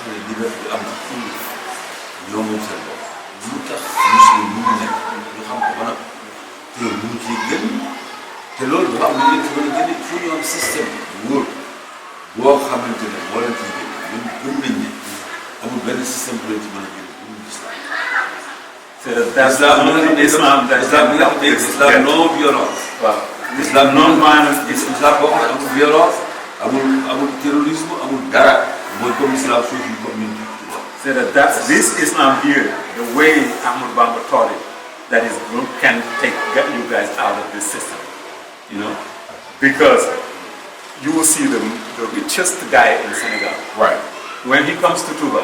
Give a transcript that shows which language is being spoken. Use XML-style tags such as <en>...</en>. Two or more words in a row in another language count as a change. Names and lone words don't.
<wo>xam ne liberté bi am na ñoo moom seen bopp lu tax muslim mu ngi nekk ñu xam ko ba nag te mënu ci génn te loolu dafa am lu leen ci mën a génne</wo> <fr>il faut</fr> <wo>ñu am système wóor boo xamante ne moo leen ciy génne ñun gëm nañ ne amul benn système bu leen ci mën a génne bu ñu gis islam</wo> <fr>non violence.</fr> <wo>waaw</wo> <fr>islam non violence.</fr> <wo>islam boo xam ne amul violence amul terrorisme amul dara mooy comme islam suuf yi comme ñun.</wo> <en>So that's this Islam here, the way Ahmad Bamba taught it, that is can get you guys out of this system, you know, because you will see the richest guy in Senegal. Right. When he comes to Touba.</en>